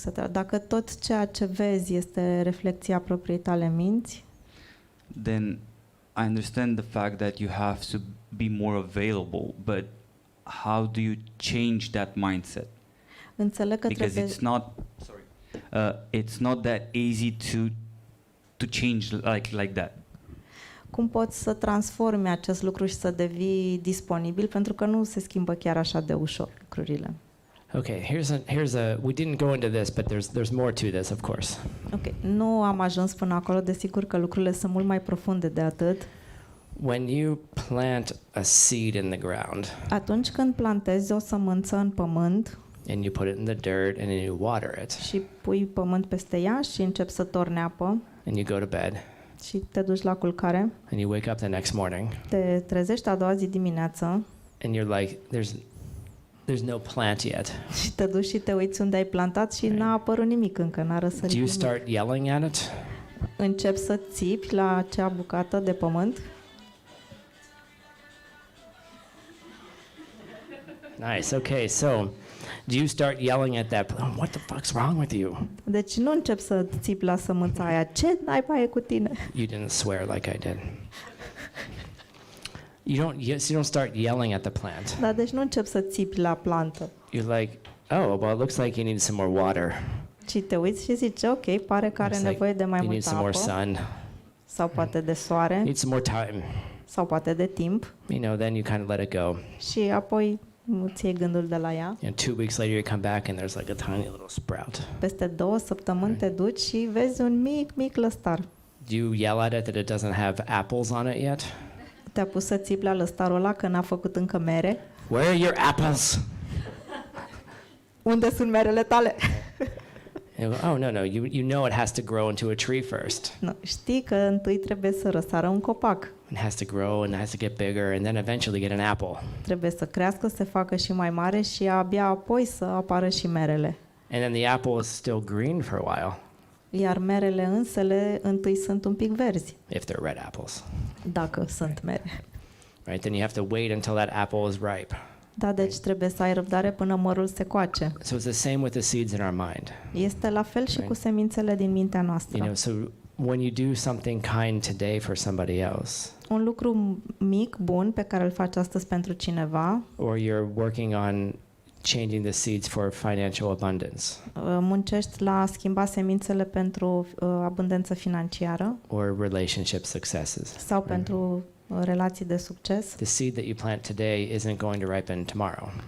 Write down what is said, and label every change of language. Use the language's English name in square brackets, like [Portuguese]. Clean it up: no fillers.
[Romanian] Dacă tot ceea ce vezi este reflecția propriei tale minți, [English] then I understand the fact that you have to be more available, but how do you change that mindset? [Romanian] înțeleg că [English] Because [Romanian] trebuie... [English] it's not that easy to change like that. [Romanian] Cum poți să transformi acest lucru și să devii disponibil, pentru că nu se schimbă chiar așa de ușor lucrurile. [English] Okay, here's a. We didn't go into this, but there's more to this, of course. [Romanian] Ok, nu am ajuns până acolo, desigur că lucrurile sunt mult mai profunde de atât. [English] When you plant a seed in the ground [Romanian] Atunci când plantezi o sămânță în pământ [English] and you put it in the dirt and then you water it [Romanian] și pui pământ peste ea și începi să torni apă [English] and you go to bed [Romanian] și te duci la culcare, [English] and you wake up the next morning [Romanian] te trezești a doua zi dimineață [English] and you're like, there's no plant yet. [Romanian] și te duci și te uiți unde ai plantat și n-a apărut nimic încă, n-a răsărit [English] Do you [Romanian] nimic. [English] start yelling at it? [Romanian] Începi să țipi la acea bucată de pământ. [English] Nice. Okay, so do you start yelling at that? What the fuck's wrong with you? [Romanian] Deci nu începi să țipi la sămânța aia. Ce naiba e cu tine? [English] You didn't swear like I did. You don't start yelling at the plant. [Romanian] Da, deci nu începi să țipi la plantă. [English] You're like, oh, well, it looks like you need some more water. [Romanian] Și te uiți și zici, ok, pare că are [English] Looks like [Romanian] nevoie de mai [English] you need [Romanian] multă [English] some more [Romanian] apă, [English] sun. [Romanian] sau poate de soare, [English] Need some more time. [Romanian] sau poate de timp, [English] Then you kind of let it go. [Romanian] și apoi îți iei gândul de la ea. [English] And 2 weeks later, you come back and there's like a tiny little sprout. [Romanian] Peste 2 săptămâni te duci și vezi un mic lăstar. [English] Do you yell at it that it doesn't have apples on it yet? [Romanian] Te-a pus să țipi la lăstarul ăla că n-a făcut încă mere? [English] Where are your apples? [Romanian] Unde sunt merele tale? [English] And you go, oh, no, you know it has to grow into a tree first. [Romanian] Nu, știi că întâi trebuie să răsară un copac. [English] It has to grow and it has to get bigger and then eventually get an apple. [Romanian] Trebuie să crească, să se facă și mai mare și abia apoi să apară și merele. [English] And then the apple is still green for a while [Romanian] Iar merele însele întâi sunt un pic verzi, [English] if they're red apples. [Romanian] dacă sunt mere. [English] Right? Then you have to wait until that apple is ripe. [Romanian] Da, deci trebuie să ai răbdare până mărul se coace. [English] So it's the same with the seeds in our mind. [Romanian] Este la fel și cu semințele din mintea noastră. [English] So when you do something kind today for somebody else, [Romanian] Un lucru mic, bun, pe care îl faci astăzi pentru cineva, [English] or you're working on changing the seeds for financial abundance, [Romanian] muncești la a schimba semințele pentru abundență financiară [English] or relationship successes. [Romanian] sau pentru relații de succes, [English] The seed that you plant today isn't going to ripen tomorrow.